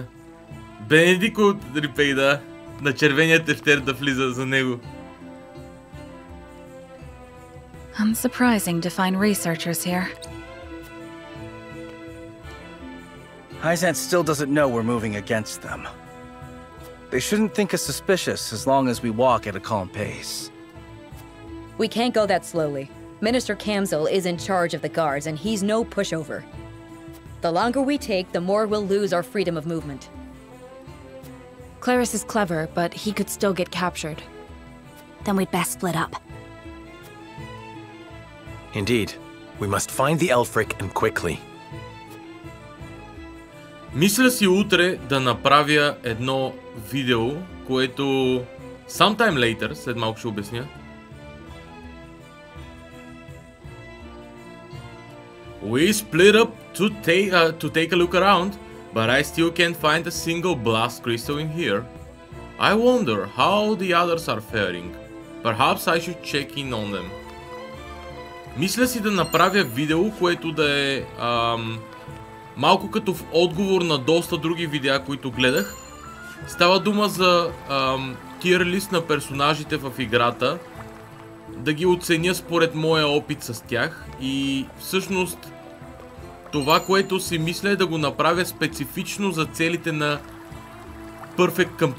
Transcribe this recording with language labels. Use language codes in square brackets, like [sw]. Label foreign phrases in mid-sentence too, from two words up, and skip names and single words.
[bg] Бенедик от Рипейда на червения тефтер да влиза за него. [en] Unsurprising to find researchers here. Hyzant still doesn't know we're moving against them. They shouldn't think us suspicious as long as we walk at a calm pace. We can't go that slowly. Minister Kamzil is in charge of the guards, and he's no pushover. The longer we take, the more we'll lose our freedom of movement. Claris is clever, but he could still get captured. Then we'd best split up. Indeed. We must find the Elfric and quickly. [bg] Мисля си утре да направя едно видео, което [en] sometime later, [bg] след малко ще обясня. [en] We split up to take a look around, but I still can't find a single blast crystal in here. I wonder how the others are faring. Perhaps I should check in on them. [bg] Мисля си да направя видео, което да е малко като в отговор на доста други видеа, които гледах. Става дума за тир лист на персонажите в играта, да ги оценя според моя опит с тях и всъщност това, което си мисля е да го направя специфично за целите на Perfect Completion.